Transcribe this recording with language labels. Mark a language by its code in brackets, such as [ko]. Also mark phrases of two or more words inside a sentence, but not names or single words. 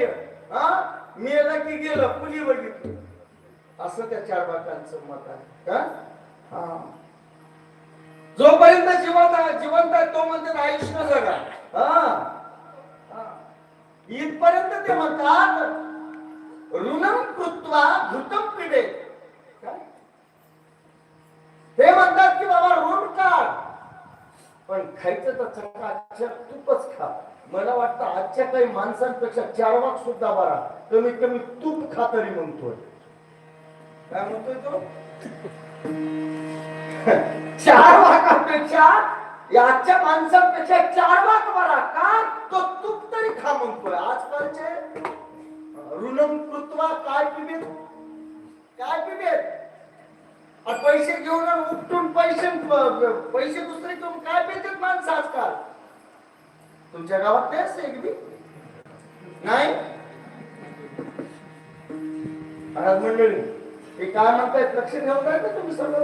[mr] मेलं की गेलं, पुली बघितली, असं त्या 4 वाकांचं मत आहे. का जोपर्यंत जिवंत आहे तो म्हणतात आयुष्य जगा. इथपर्यंत ते म्हणतात [sa] ऋणम कृत्वा घृतम पिबे. [mr] ते म्हणतात की बाबा ऋण काढ पण खायचं तर चकाचक तूपच खा. मला वाटतं आजच्या काही माणसांपेक्षा 4 वाक सुद्धा बरा, कमीत कमी तूप खा तरी म्हणतोय. काय म्हणतोय तो? 4 वाकापेक्षा आजच्या माणसांपेक्षा 4 वाक बरा. का? तो तूप तरी खा म्हणतोय. आजकालचे [sa] ऋणम कृत्वा [mr] काय पिबेत, काय पिबेत, पैसे घेऊन उपटून पैसे दुसरे घेऊन काय पितात माणसं आजकाल. तुमच्या गावात नाही असते की नाही? मंडळी हे काय म्हणतायत लक्ष ठेवताय का तुम्ही सर्व?